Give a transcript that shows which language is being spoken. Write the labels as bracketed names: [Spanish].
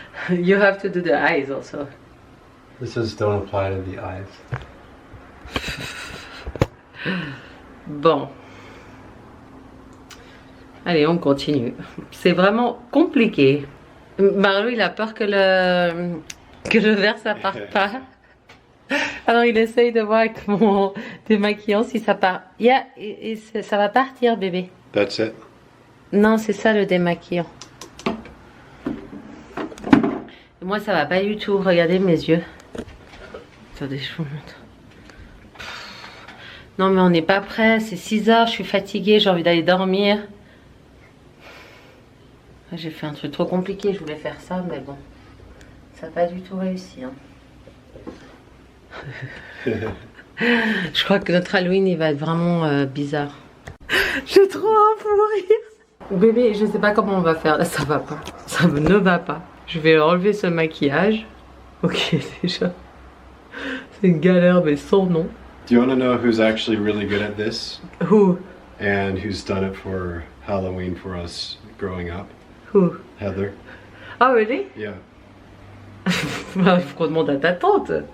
[English] You have to do the eyes also. This says don't apply to the eyes. [French] Bon. Allez, on continue. C'est vraiment compliqué. Marlo, il a peur que le verre, ça parte pas. Alors, il essaye de voir avec mon démaquillant si ça part. Yeah, ça va partir, bébé. [English] That's it. [French] Non, c'est ça le démaquillant. Moi, ça va pas du tout. Regardez mes yeux. Attendez, je vous montre. Non, mais on n'est pas prêt. C'est 6 heures, je suis fatiguée, j'ai envie d'aller dormir. J'ai fait un truc trop compliqué, je voulais faire ça, mais bon. Ça n'a pas du tout réussi. Hein. Je crois que notre Halloween, il va être vraiment bizarre. J'ai trop un fou rire. Bébé, je sais pas comment on va faire. Ça va pas. Ça ne va pas. Je vais enlever ce maquillage. Ok, déjà. C'est une galère, mais sans nom. [English] Do you want to know who's actually really good at this? Who? And who's done it for Halloween for us growing up? Who? Heather. Oh, really? Yeah. [French] Il faut qu'on demande à ta tante.